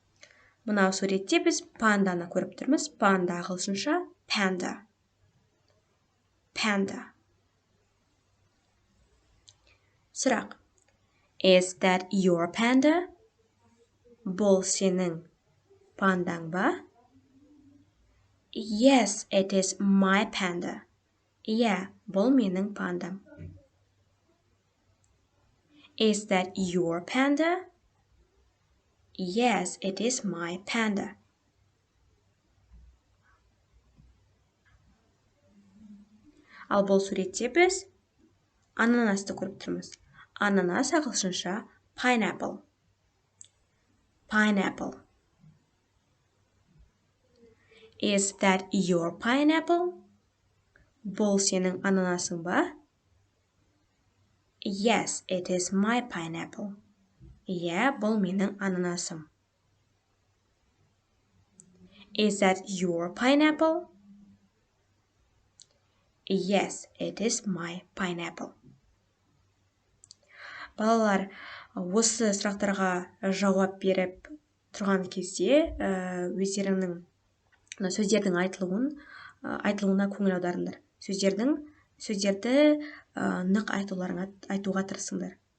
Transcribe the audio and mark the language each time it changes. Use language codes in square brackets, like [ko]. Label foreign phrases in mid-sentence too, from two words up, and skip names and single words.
[kk] Мынау суретте біз панданы көріп тұрмыз. Панда ағылшынша [en] panda. panda. [kk] Сұрақ. [en] Is that your panda? [kk] Бұл сенің пандаң ба? [en] Yes, it is my panda. [kk] Иә, бұл менің пандам. [en] Is that your panda? Yes, it is my panda. [kk] Ал бұл суретте біз ананасты көріп тұрмыз. Ананас ағылшынша [en] pineapple. Pineapple. Is that your pineapple? [kk] Бұл сенің ананасың ба? [en] Yes, it is my pineapple. [kk] Иә, бұл менің ананасым. [en] Is that your pineapple? Yes, it is my pineapple. [kk] Балалар, осы сұрақтарға жауап беріп тұрған кезде өздеріңнің сөздердің айтылуына көңіл аударыңдар. Сөздерді нық айтуға тырысыңдар.